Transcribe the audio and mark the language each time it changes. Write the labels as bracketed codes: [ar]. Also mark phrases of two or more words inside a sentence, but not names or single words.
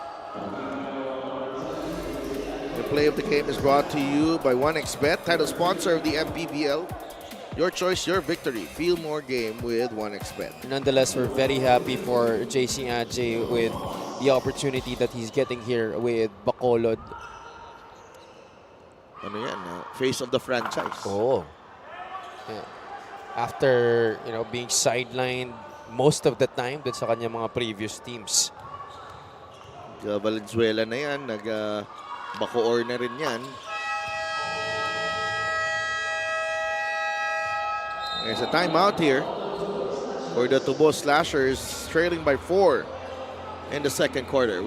[en] The play of the game is brought to you by 1xBet, title sponsor of the MPBL. Your choice, your victory. Feel more game with 1xBet. Nonetheless, we're very happy for JC Ajay with the opportunity that he's getting here with Bacolod. [tl] Ano yan? [en] Face of the franchise. Oh. Yeah. After, you know, being sidelined most of the time [tl] dun sa kanyang mga previous teams. Valenzuela na yan. Nag-Bacoor na rin yan. [en] There's a timeout here for the Tubo Slashers, trailing by 4 in the second quarter.